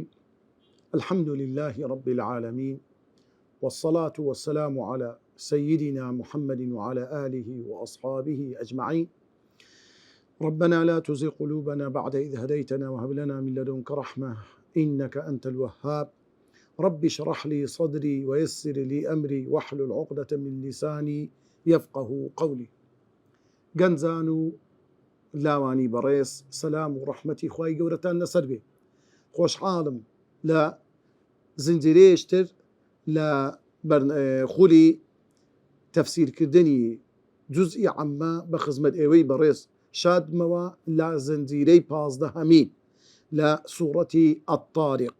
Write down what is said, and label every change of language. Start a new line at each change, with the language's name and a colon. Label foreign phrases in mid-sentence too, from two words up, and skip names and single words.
Arabic: الحمد لله رب العالمين، والصلاة والسلام على سيدنا محمد وعلى آله وأصحابه أجمعين. ربنا لا تزغ قلوبنا بعد إذ هديتنا وهب لنا من لدنك رحمة إنك أنت الوهاب. رب اشرح لي صدري ويسر لي أمري واحلل عقدة من لساني يفقه قولي.
Central Kurdish: گەنجان لاوانی بەڕێز، سەلام و ڕەحمەتی خوای گەورەتان لەسەر بێ. خۆشحاڵم لە زنجیرەیەشتر لە خولی تەفسیرکردنی جوزئی عەمە بە خزمەت ئێوەی بەڕێز شادمەوە لە زنجیرەی 15 لە سوورەتی ئەطاریق.